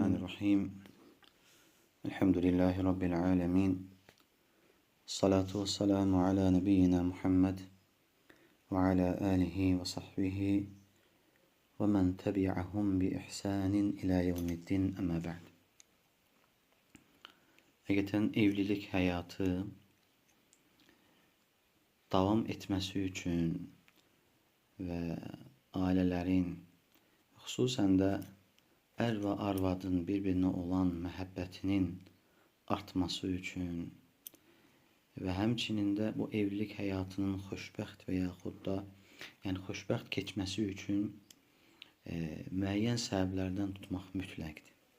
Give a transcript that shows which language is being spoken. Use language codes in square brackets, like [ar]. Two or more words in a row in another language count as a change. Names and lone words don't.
[ar] الرحمن الرحيم. الحمد لله رب العالمين. الصلاة والسلام على نبينا محمد وعلى آله وصحبه ومن تبعهم بإحسان إلى يوم الدين أما بعد. [tr] Hakikaten evlilik hayatı davam etmesi [az] üçün ve ailelerin, xüsusən də ər və arvadın bir-birinə olan məhəbbətinin artması üçün və həmçinin də bu evlilik həyatının xoşbəxt və yaxud da xoşbəxt keçməsi üçün müəyyən səbəblərdən tutmaq mütləqdir.